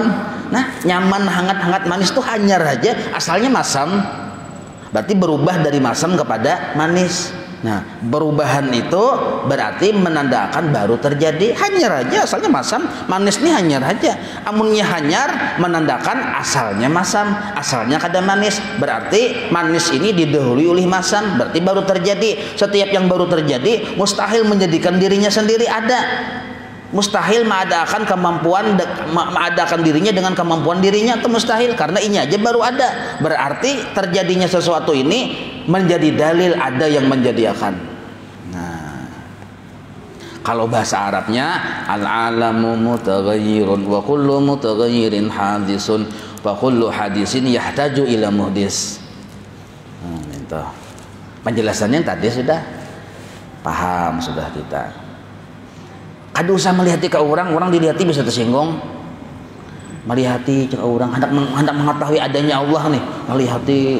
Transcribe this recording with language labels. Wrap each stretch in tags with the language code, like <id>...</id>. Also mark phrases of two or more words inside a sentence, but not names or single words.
<bjn>Nah nyaman, hangat-hangat, manis tuh hanyar aja, asalnya masam.</bjn> <id>Berarti berubah dari masam kepada manis.</id> <bjn>Nah perubahan itu berarti menandakan baru terjadi hanyar aja, asalnya masam. Manis nih hanyar aja, amunnya hanyar menandakan asalnya masam, asalnya kada manis.</bjn> <id>Berarti manis ini didahului oleh masam, berarti baru terjadi. Setiap yang baru terjadi mustahil menjadikan dirinya sendiri ada. Mustahil mengadakan dirinya dengan kemampuan dirinya, itu mustahil, karena ini aja baru ada. Berarti terjadinya sesuatu ini menjadi dalil ada yang menjadikan. Nah, kalau bahasa Arabnya</id> <ar>العالم متغير وكل متغير حادث وكل حادث يحتاج إلى محدث.</ar> <id>Itu penjelasannya tadi sudah paham sudah kita.</id> <bjn>Ada usah melihati ke orang dilihati bisa tersinggung. Melihati ke orang hendak mengetahui adanya Allah nih, melihati.</bjn>